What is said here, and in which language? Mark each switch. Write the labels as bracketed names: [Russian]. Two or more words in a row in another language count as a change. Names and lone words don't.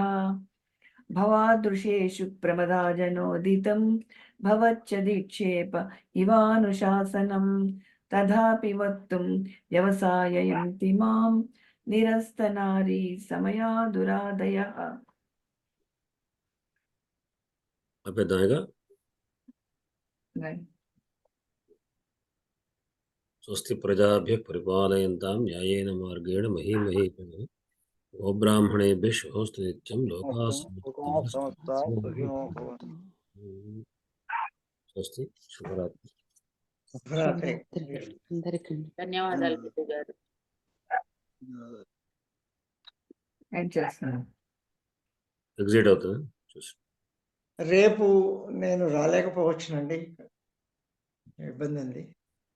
[Sanskrit] భవాదృశేషు ప్రమదాజనోదితం భవత్యధిక్షేప ఇవానుశాసనం తథాపి వక్తుం వ్యవసాయయంతి మాం నిరస్తనారీ సమయా దురాధయః. అభ్యర్థనగా స్వస్తి ప్రజాభ్యః పరిపాలయంతాం న్యాయేన మార్గేణ మహీమహీపతిః. గోబ్రాహ్మణేభ్యः శుభమస్తు నిత్యం. లోకాః సమస్తాః సుఖినో భవంతు. స్వస్తి. [Telugu] శుభరాత్రి. అందరికీ ధన్యవాదాలు గురువు గారు. ఎగ్జిట్ అవుతుంది. రేపు నేను రాలేకపోవచ్చునండి, ఇబ్బంది ఉంది.